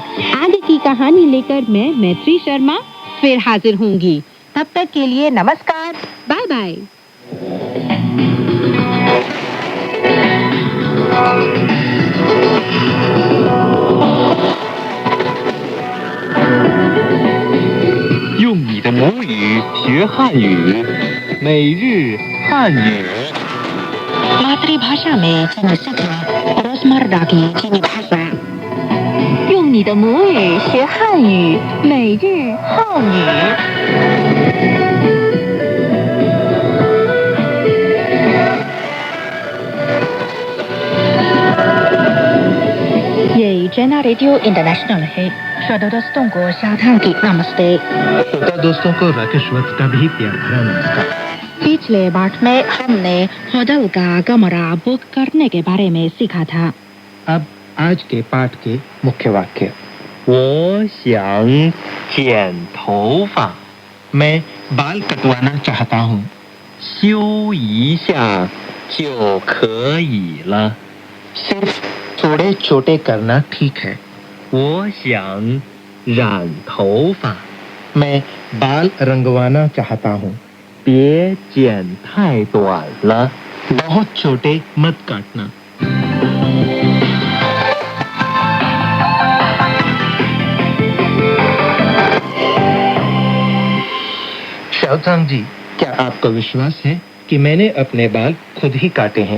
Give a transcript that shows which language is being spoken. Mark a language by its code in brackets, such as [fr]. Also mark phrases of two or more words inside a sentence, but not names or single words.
[hi] आगे की कहानी लेकर मैं मैत्री शर्मा फिर हाजिर होंगी। तब तक के लिए नमस्कार, बाय बाय। [zh] 用你的母语学汉语，每日汉语。 [hi] मातृभाषा में चीनी सीखना, रोजमर्रा की चीनी भाषा। [zh] 用你的母语学汉语，每日汉语。 [hi] ये जैना रेडियो इंटरनेशनल है। श्रोता दोस्तों को साधा की नमस्ते। श्रोता दोस्तों को राकेश वत्स का भी प्यार भरा नमस्कार। पिछले पाठ में हमने होटल का कमरा बुक करने के बारे में सीखा था। अब आज के पाठ के मुख्य वाक्य। [zh] 我想剪头发， [hi] मैं बाल कटवाना चाहता हूँ। [zh] 修一下就可以了。 [hi] सिर्फ थोड़े छोटे करना ठीक है। [zh] 我想染头发， [hi] मैं बाल रंगवाना चाहता हूँ। [zh] 别剪太短了。 [hi] बहुत छोटे मत काटना। शाओचांग जी, क्या आपको विश्वास है कि मैंने अपने बाल खुद ही काटे हैं?